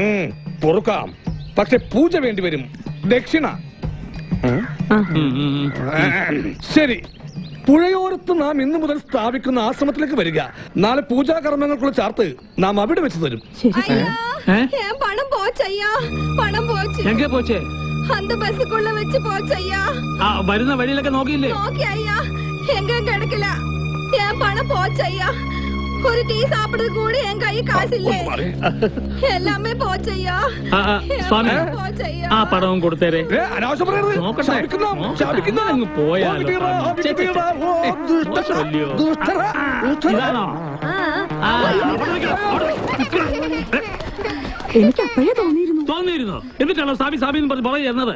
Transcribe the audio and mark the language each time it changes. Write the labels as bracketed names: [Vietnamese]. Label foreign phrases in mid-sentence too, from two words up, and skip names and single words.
[Malayalam] പൊറുക്കാം പക്ഷെ പൂജ വേണ്ടി വരും ദക്ഷിണ ശരി, പുഴയോരത്ത് നാം ഇന്നു മുതൽ സ്ഥാപിക്കുന്ന ആശ്രമത്തിലേക്ക് വരിക. നാളെ പൂജാകർമ്മങ്ങൾക്കുള്ള ചാർത്ത് നാം അവിടെ വെച്ച് തരും. [Tamil] பணம் போச்சையா, பணம் போச்சு. எங்கே போச்சே? அந்த பஸ்ஸுக்குள்ள வச்சு போச்சையா. [Malayalam] വരുന്ന വഴിയിലൊക്കെ നോക്കിയില്ലേ? നോക്കി അയ്യാ, എങ്ങും കിടക്കില്ല. [Tamil] என் பணம் போச்சையா. ஒரு டீ சாப்பிடுறது கூட என் கை காசு இல்ல. எல்லாமே போச்சையா. [Malayalam] സ്വാമി, [Tamil] போச்சையா. [Malayalam] ആ പടവും കൊടുത്തേരെ. അനാവശ്യം പറയരുത്. അങ്ങ് പോയാലോ. ഇതാണോ? എനിക്ക് അപ്പോഴേ തോന്നിയിരുന്നു. എന്നിട്ടാണോ സാബി സാബി എന്ന് പറഞ്ഞ് പറയുന്നത്?